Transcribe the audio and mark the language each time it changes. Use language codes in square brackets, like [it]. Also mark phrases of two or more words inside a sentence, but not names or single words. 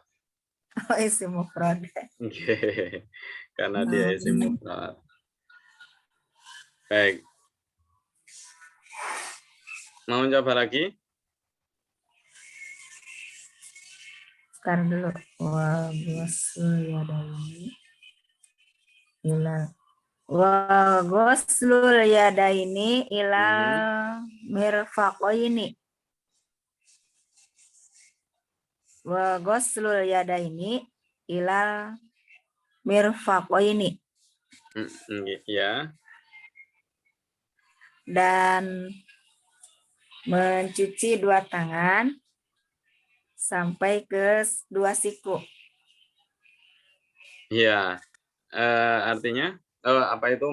[id] Oh, [ar] اسم مفرد. [id] Karena dia [ar] اسم مفرد. [id] Baik. Mau coba lagi? Sekarang dulu. [ar] وغسل يدين إلى غسل يدين إلى مرفقين. وغسل يدين إلى مرفقين. [id] Ya. Dan mencuci dua tangan sampai ke dua siku. Ya. Artinya apa itu?